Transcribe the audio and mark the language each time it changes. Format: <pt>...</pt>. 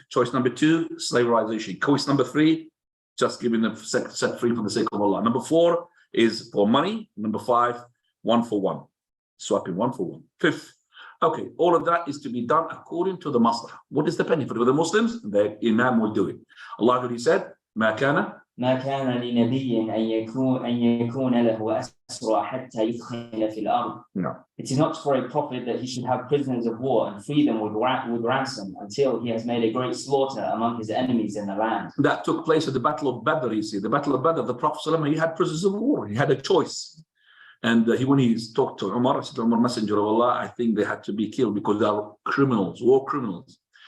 <en>Choice number 2, slaverization. Choice number 3, just giving them set free for the sake of Allah. Number 4 is for money. Number 5, 1 for 1. Swapping 1 for 1. 5th. Okay, all of that is to be done according to the maslahah. What is the benefit for the Muslims? The Imam will do it. Allah already said,</en> <ar>ما كان لنبي أن يكون له أسرى حتى يثخن في الأرض.</ar> <en>No. It is not for a prophet that he should have prisoners of war and free them with ransom until he has made a great slaughter among his enemies in the land. That took place at the Battle of Badr, you see. The Battle of Badr, the Prophet ﷺ, he had prisoners of war. He had a choice. And when he talked to Umar, he said, Umar, Messenger of Allah, I think they had to be killed because they are criminals, war criminals.</en>